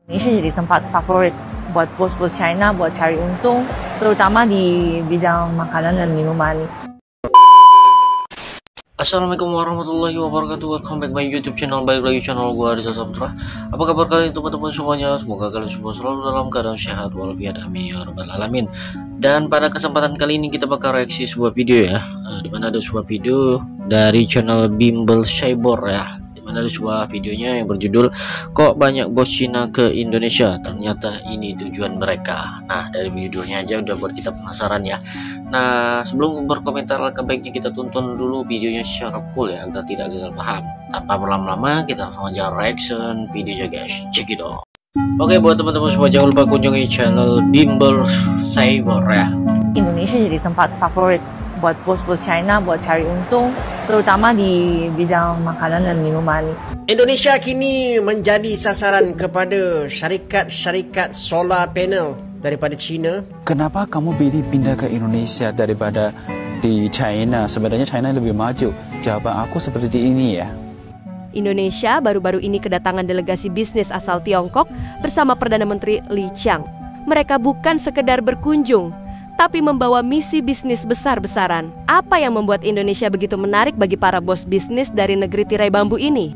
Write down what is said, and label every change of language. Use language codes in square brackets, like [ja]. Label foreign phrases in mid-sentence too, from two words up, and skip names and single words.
[id] Indonesia jadi tempat favorit buat bos-bos China buat cari untung, terutama di bidang makanan dan minuman. [ar] Assalamualaikum warahmatullahi wabarakatuh. [en] Welcome back my YouTube channel. [id] Balik lagi channel gua Rizal Saputra. Apa kabar kalian teman-teman semuanya? Semoga kalian semua selalu dalam keadaan sehat walafiat, [ar] amin ya rabbal alamin. [id] Dan pada kesempatan kali ini kita bakal reaksi sebuah video ya, dimana ada sebuah video dari channel Bimbel Cyber ya, dimana ada sebuah videonya yang berjudul "Kok banyak bos Cina ke Indonesia? Ternyata ini tujuan mereka." Nah, dari videonya aja udah buat kita penasaran ya. Nah, sebelum berkomentar, alangkah baiknya kita tonton dulu videonya secara full ya, agar tidak gagal paham. Tanpa berlama-lama, kita langsung aja reaction videonya guys. [en] Check it out. [id] Oke, buat teman-teman semua jangan lupa kunjungi channel Bimbel Cyber ya. Indonesia jadi tempat favorit buat bos-bos China buat cari untung, terutama di bidang makanan dan minuman. [ms] Indonesia kini menjadi sasaran kepada syarikat-syarikat [en] solar panel [ms] daripada China. [id] Kenapa kamu pilih pindah ke Indonesia daripada di China? Sebenarnya China lebih maju. Jawaban aku seperti ini ya. Indonesia baru-baru ini kedatangan delegasi bisnis asal Tiongkok bersama Perdana Menteri Li Qiang. Mereka bukan sekedar berkunjung, tapi membawa misi bisnis besar-besaran. Apa yang membuat Indonesia begitu menarik bagi para bos bisnis dari negeri tirai bambu ini?